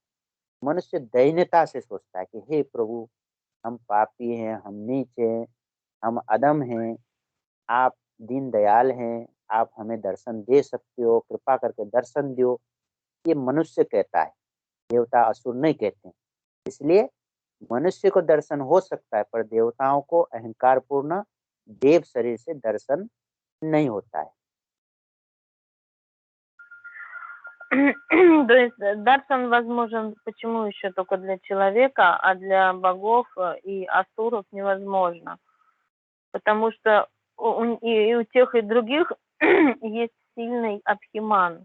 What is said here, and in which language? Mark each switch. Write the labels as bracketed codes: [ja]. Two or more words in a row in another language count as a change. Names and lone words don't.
[hi] मनुष्य दैन्यता से सोचता है कि हे प्रभु, हम पापी हैं, हम नीच हैं, हम अदम हैं, आप दीन दयाल हैं, आप हमें दर्शन दे सकते हो, कृपा करके दर्शन दो। ये मनुष्य कहता है, देवता असुर नहीं कहते हैं। इसलिए मनुष्य को दर्शन हो सकता है, पर देवताओं को अहंकार पूर्ण देव शरीर से दर्शन नहीं होता है। [ru] То есть даршан возможен почему еще только для человека, а для богов и асуров невозможно? Потому что и у тех, и других есть сильный абхиман.